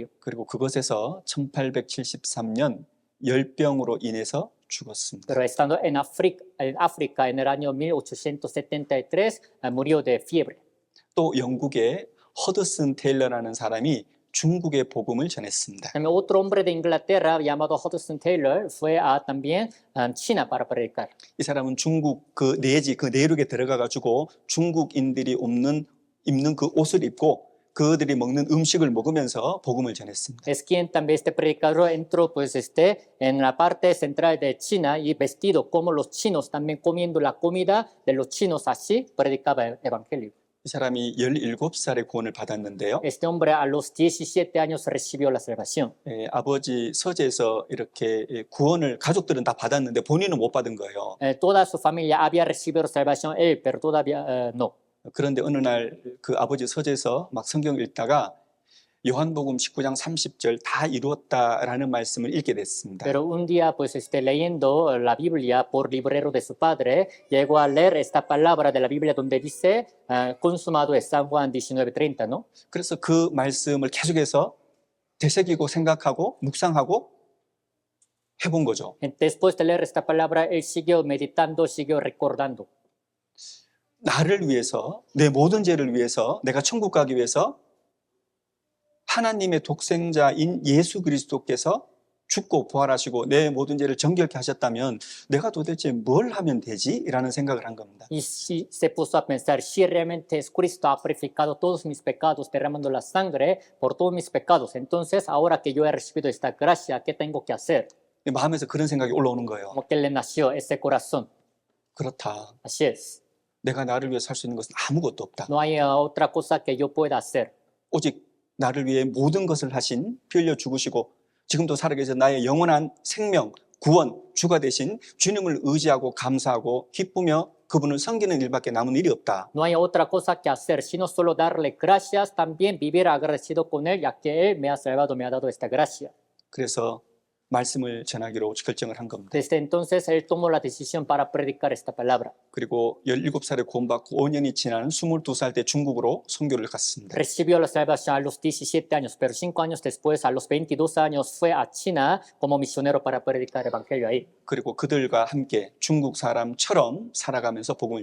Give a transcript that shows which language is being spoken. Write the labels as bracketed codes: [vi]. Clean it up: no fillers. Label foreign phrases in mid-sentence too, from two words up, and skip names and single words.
[ko] 그리고 그곳에서 1873년 열병으로 인해서 죽었습니다. [es] Pero estando en África en el año 1873, murió de fiebre. [ko] 또 영국의 허드슨 테일러라는 사람이 중국의 복음을 전했습니다. [es] También otro hombre de Inglaterra llamado Hudson Taylor fue a también China para predicar. [ko] 이 사람은 중국 그 내지 그 내륙에 들어가 가지고 중국인들이 입는 그 옷을 입고 그들이 먹는 음식을 먹으면서 복음을 전했습니다. [es] Es quien también este predicador entró pues en la parte central de China y vestido como los chinos, también comiendo la comida de los chinos, así predicaba el evangelio. [ko] 이 사람이 17살에 구원을 받았는데요. [es] Este hombre a los 17 años recibió la salvación. [ko] 아버지 서재에서 이렇게 구원을 가족들은 다 받았는데 본인은 못 받은 거예요. [es] Toda su familia había recibido salvación, él, pero todavía no. [ko] 그런데 어느 날 그 아버지 서재에서 막 성경을 읽다가 요한복음 19장 30절 다 이루었다라는 말씀을 읽게 됐습니다. [es] Pero un día, pues, leyendo la Biblia por librero de su padre, llegó a leer esta palabra de la Biblia donde dice, consumado es San Juan 19:30, ¿no? [ko] 그래서 그 말씀을 계속해서 되새기고 생각하고 묵상하고 해본 거죠. [es] Después de leer esta palabra, él siguió meditando, siguió recordando. [ko] 나를 위해서, 내 모든 죄를 위해서, 내가 천국 가기 위해서 하나님의 독생자인 예수 그리스도께서 죽고 부활하시고 내 모든 죄를 정결케 하셨다면 내가 도대체 뭘 하면 되지? 라는 생각을 한 겁니다. [es] Y si se puso a pensar, si realmente es Cristo ha purificado todos mis pecados, derramando la sangre por todos mis pecados, entonces ahora que yo he recibido esta gracia, ¿qué tengo que hacer? [ko] 마음에서 그런 생각이 올라오는 거예요. [es] Como que le nació ese corazón. [ko] 그렇다. [es] Así es. [ko] 내가 나를 위해 살 수 있는 것은 아무것도 없다. [es] No hay otra cosa que yo pueda hacer. [ko] 오직 나를 위해 모든 것을 하신 피 흘려 죽으시고 지금도 살아계셔 나의 영원한 생명, 구원, 주가 되신 주님을 의지하고 감사하고 기쁘며 그분을 섬기는 일밖에 남은 일이 없다. [es] No hay otra cosa que hacer, sino solo darle gracias, también vivir agradecido con Él, ya que Él me ha salvado, me ha dado esta gracia. [ko] 그래서 말씀을 전하기로 결정을 한 겁니다. [es] Desde entonces Él tomó la decisión para predicar esta palabra. [ko] 그리고 17살에 구원받고 5년이 지난 22살 때 중국으로 선교를 갔습니다. [es] Recibió la salvación a los 17 años, pero 5 años después, a los 22 años, fue a China como misionero para predicar el evangelio ahí. [ko] 그리고 그들과 함께 중국 사람처럼 살아가면서 복음을